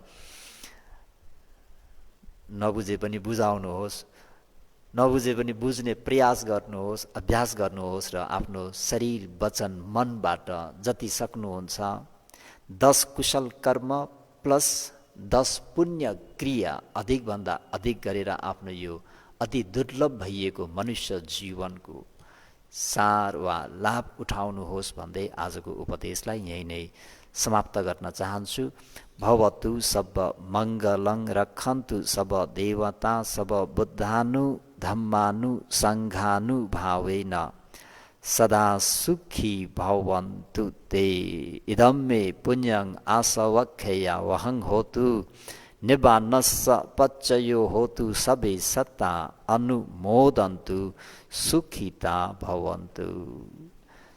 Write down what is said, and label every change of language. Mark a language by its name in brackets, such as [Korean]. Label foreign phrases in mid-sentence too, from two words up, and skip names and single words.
[Nepali] नबुझे पनि बुझाउनुहोस्, नबुझे पनि बुझ्ने प्रयास गर्नुहोस्, अभ्यास गर्नुहोस् र आफ्नो शरीर वचन मनबाट जति सक्नुहुन्छ 10 कुशल कर्म प्लस 10 पुण्य क्रिया अधिकभन्दा अधिक गरेर आफ्नो यो अति दुर्लभ भइएको मनुष्य जीवनको सार वा लाभ उठाउनुहोस् भन्दै आजको उपदेशलाई यही नै समाप्त गर्न चाहन्छु। [Pali] भवतु सब मङ्गलं रक्षन्तु सब देवता सब बुद्धानु धम्मानु सङ्घानु भावेन सदा सुखी भवन्तु ते। इदं मे पुण्यं आसवख्यया वहं होतु निबान्नस्स पच्चयो होतु सबे सत्ता अनुमोदन्तु सुखिता भवन्तु।